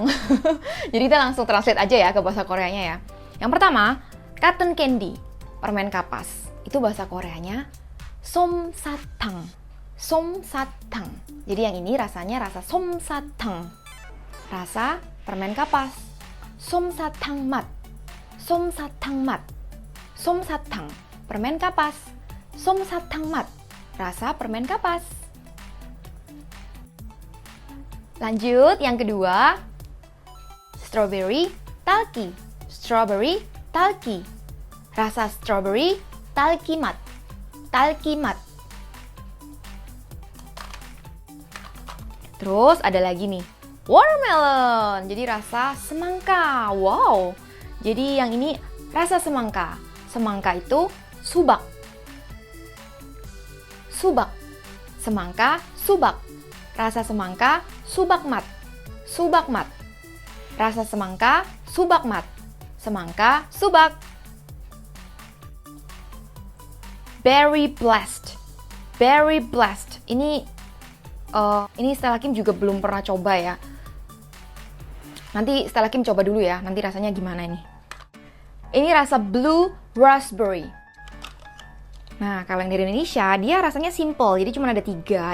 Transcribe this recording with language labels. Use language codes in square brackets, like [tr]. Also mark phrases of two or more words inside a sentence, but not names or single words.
[id] Jadi kita langsung translate aja ya ke bahasa Koreanya ya. Yang pertama, [en] cotton candy, [id] permen kapas. Itu bahasa Koreanya 솜사탕. [ko] 솜사탕. [id] Jadi yang ini rasanya rasa 솜사탕. Rasa permen kapas. [ko] 솜사탕 맛. 솜사탕 맛. 솜사탕. [id] Permen kapas. [ko] 솜사탕 맛. [id] Rasa permen kapas. Lanjut, yang kedua. [en] Strawberry talky. Strawberry talky. [id] Rasa [en] strawberry talky [id] 맛. talky 맛. Terus ada lagi nih. Watermelon. Jadi rasa semangka. Wow. Jadi yang ini rasa semangka. Semangka itu [ko] 수박. 수박. [id] Semangka, 수박. Rasa semangka, [ko] 수박 맛. 수박 맛. [id] Rasa semangka, [ko] 수박 맛. [id] Semangka, 수박. [en] Berry blast. Berry blast. [id] Ini Stella Kim juga belum pernah coba ya. Nanti Stella Kim coba dulu ya. Nanti rasanya gimana ini. Ini rasa [en] blue raspberry. [id] Nah, kalau yang dari Indonesia, dia rasanya simple. Jadi cuma ada 3.